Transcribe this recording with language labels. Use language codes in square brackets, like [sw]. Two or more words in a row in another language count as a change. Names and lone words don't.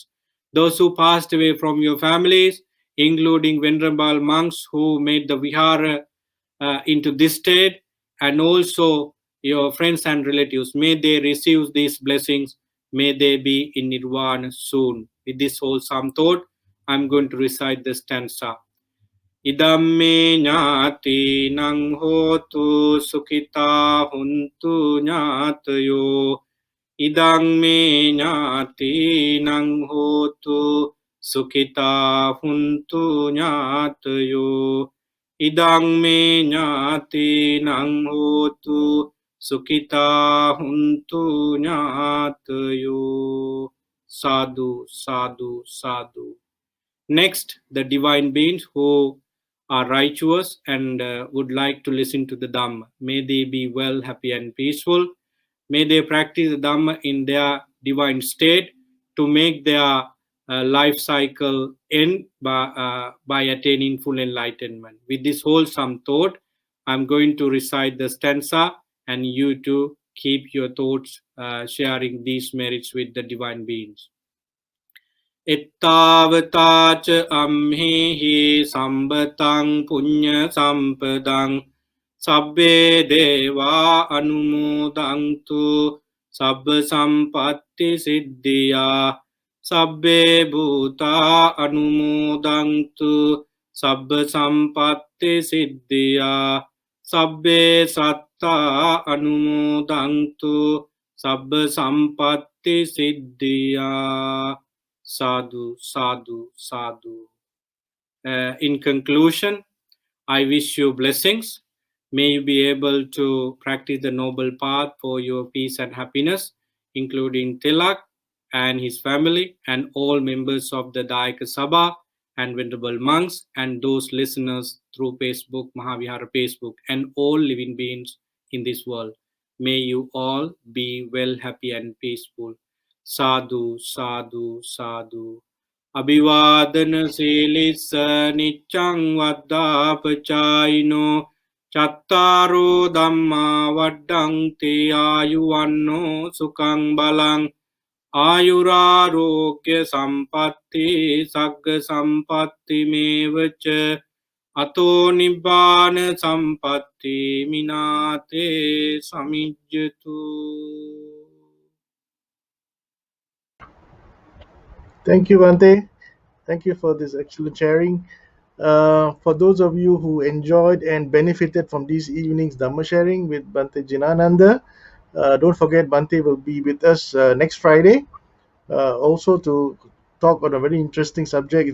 [en] Those who passed away from your families, including venerable monks who made the vihara into this state, and also your friends and relatives. May they receive these blessings. May they be in nirvana soon. With this wholesome thought, I'm going to recite the stanza. [pi] Idamme nyati nang hotu sukita huntu nyatayo. Idang me nyati nang hotu sukita huntu nyatayo. Idang me nyati nang hotu sukita huntu nyatayo. Sadhu, sadhu, sadhu. [en] Next, the divine beings who are righteous and would like to listen to the Dhamma. May they be well, happy, and peaceful. May they practice the Dhamma in their divine state to make their life cycle end by attaining full enlightenment. With this wholesome thought, I'm going to recite the stanza, and you too keep your thoughts sharing these merits with the divine beings. [pi] Ittavatac amhihi sambatang punya sampadang sabbe deva anumodangtu sabba sampatti siddhya sabbe bhuta anumodangtu sabba sampatti siddhya sabbe satta anumodangtu sabba sampatti siddhya. Sadhu, sadhu, sadhu. [en] In conclusion, I wish you blessings. May you be able to practice the noble path for your peace and happiness, including Tilak and his family and all members of the Dayaka Sabha and venerable monks and those listeners through Facebook, Mahavihara Facebook, and all living beings in this world. May you all be well, happy, and peaceful. [pi] Sadhu, sadhu, sadhu. Abhivadana silissa niccang vaddapachayino chattaro dhamma vaddhanti ayuvanno sukhang balang ayurarogya sampatti sagga sampatti mevacha ato nibbana sampatti minate samijjatu. [en] Thank you, Bhante. Thank you for this excellent sharing. For those of you who enjoyed and benefited from this evening's Dhamma sharing with Bhante Jinananda, don't forget Bhante will be with us next Friday, also to talk on a very interesting subject.